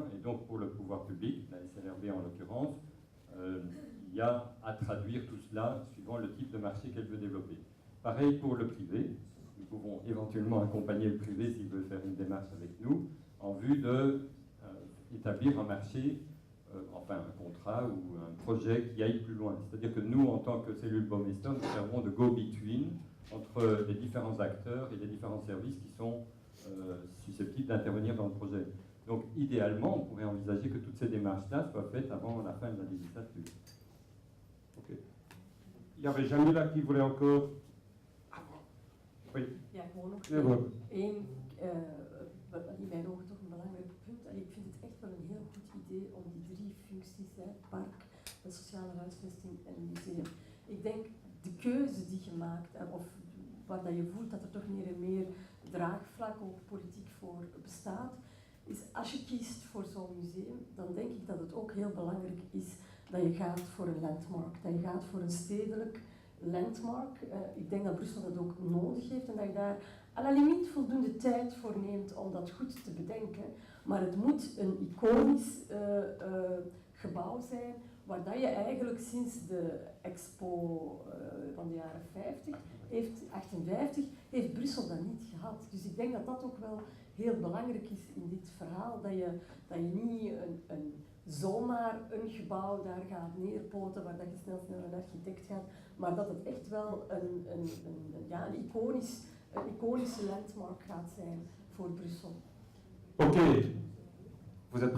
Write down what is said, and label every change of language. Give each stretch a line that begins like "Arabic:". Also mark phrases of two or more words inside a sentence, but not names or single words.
French: Et donc pour le pouvoir public, la SNRB en l'occurrence, il y a à traduire tout cela suivant le type de marché qu'elle veut développer. Pareil pour le privé. Nous pouvons éventuellement accompagner le privé s'il veut faire une démarche avec nous en vue d'établir un marché, enfin un contrat ou un projet qui aille plus loin. C'est-à-dire que nous, en tant que cellule Baumeister, nous servons de go-between entre les différents acteurs et les différents services qui sont susceptibles d'intervenir dans le projet. Donc idéalement, on pourrait envisager que toutes ces démarches-là soient faites avant la fin de la législature. Ok. Il y avait Jamila qui voulait encore... Oui.
Dutch: Ja, gewoon nog Ja, hoor. één, in mijn ogen toch een belangrijk punt. En ik vind het echt wel een heel goed idee om die drie functies, park, de sociale huisvesting en museum. Ik denk de keuze die je maakt, of waar dat je voelt dat er toch meer en meer draagvlak ook politiek voor bestaat, is als je kiest voor zo'n museum, dan denk ik dat het ook heel belangrijk is dat je gaat voor een landmark, dat je gaat voor een stedelijk landmark. Ik denk dat Brussel dat ook nodig heeft en dat je daar
French: à la limite
Dutch: voldoende tijd voor neemt om dat goed te bedenken. Maar het moet een iconisch gebouw zijn, waar dat je eigenlijk sinds de expo van de jaren 58, heeft Brussel dat niet gehad. Dus ik denk dat dat ook wel heel belangrijk is in dit verhaal, dat je niet zomaar een gebouw daar gaat neerpoten waar dat je snel een architect gaat, maar dat het echt wel een iconische landmark gaat zijn voor Brussel.
French: Ok. Vous êtes